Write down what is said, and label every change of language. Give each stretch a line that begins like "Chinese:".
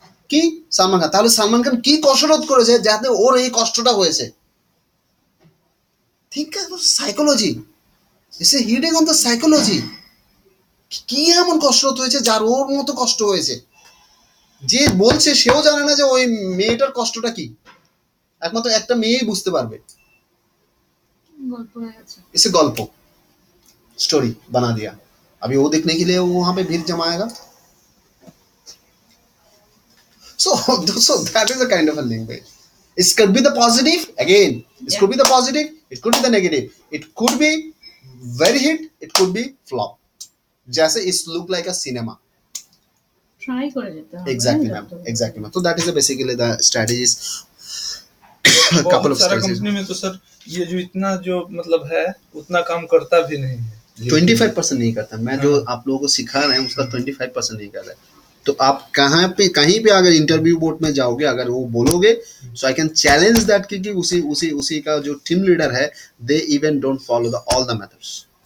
Bangla: কি সালমান খান, তাহলে সালমান খান কি কসরত করেছে যাতে ওর এই কষ্টটা হয়েছে,
English: think psychology, it's a hitting on the psychology,
Bangla: কি এমন কসরত হয়েছে যার ওর মতো কষ্ট হয়েছে, যে বলছে সেও জানে না যে ওই মেয়েটার কষ্টটা কি, একমাত্র একটা মেয়েই বুঝতে পারবে। গল্প হয়ে গেছে।
Hindi: इसे गल्प स्टोरी बना दिया, अभी वो देखने के लिए वो वहां पे भीड़ जमाएगा।
English: So that is a kind of a language. It could be the positive again, it could be the positive, it could be the negative, it could be very hit, it could be flop, जैसे it look like a cinema.
Bangla: Try করে যেতে হবে।
English: Exactly ma'am, exactly ma'am. So that is basically the strategies, couple
Hindi: बहुत
English: of
Hindi: सारा
English: strategies.
Hindi: Company में तो sir ये जो इतना जो मतलब है उतना काम करता भी नहीं है। 25% नहीं करता, मैं जो आप लोगों को सिखा रहे हैं उसका 25% नहीं कर रहा है। तो आप कहाँ पे कहीं पे अगर इंटरव्यू बोर्ड में जाओगे अगर वो बोलोगे,
English: so I can challenge that
Hindi: कि उसी उसी उसी का जो टीम लीडर है
English: They even don't follow the all the methods.